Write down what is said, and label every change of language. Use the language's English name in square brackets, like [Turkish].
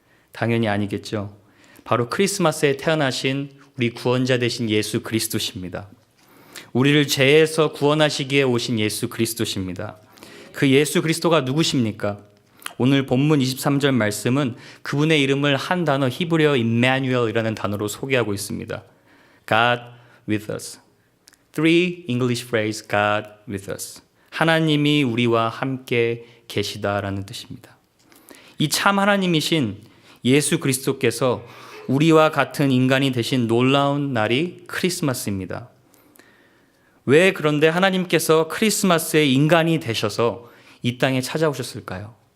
[Korean] 당연히 아니겠죠. 바로 크리스마스에 태어나신 우리 구원자 되신 예수 그리스도십니다. 우리를 죄에서 구원하시기에 오신 예수 그리스도십니다. 그 예수 그리스도가 누구십니까? 오늘 본문 23절 말씀은 그분의 이름을 한 단어 히브리어 임마누엘이라는 단어로 소개하고 있습니다. [English] God with us. Three English phrase, God with us. [Korean] 하나님이 우리와 함께 계시다라는 뜻입니다. 이 참 하나님이신 예수 그리스도께서 우리와 같은 인간이 되신 놀라운 날이 크리스마스입니다. 왜 그런데 하나님께서 크리스마스에 인간이 되셔서 이 땅에 찾아오셨을까요?